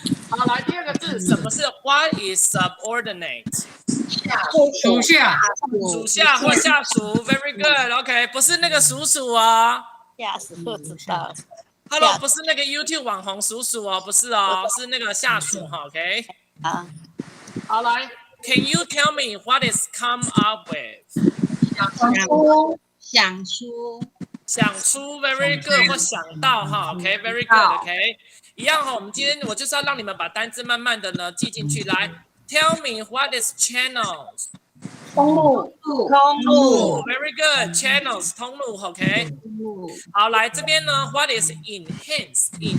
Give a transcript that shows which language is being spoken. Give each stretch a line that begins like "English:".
Chinese: 好，来第二个字，什么是
English: What is subordinate？
Chinese: 属下，属下或下属 ，
English: very good，
Chinese: OK， 不是那个叔叔哦。吓死不知道。 Hello， 不是那个 YouTube 网红叔叔哦，不是哦，是那个下属哈 ，OK。
English: 好，来 ，Can you tell me what is come up with？
Chinese: 想出想出
English: very good
Chinese: 或想到哈 ，OK，very good，OK。一样哈，我们今天我就是要让你们把单字慢慢的呢记进去。
English: 来 ，Tell me what is channels？
Chinese: 通路
English: ，very good，channels
Chinese: 通路
English: ，OK。好，来这边呢 ，What is enhance？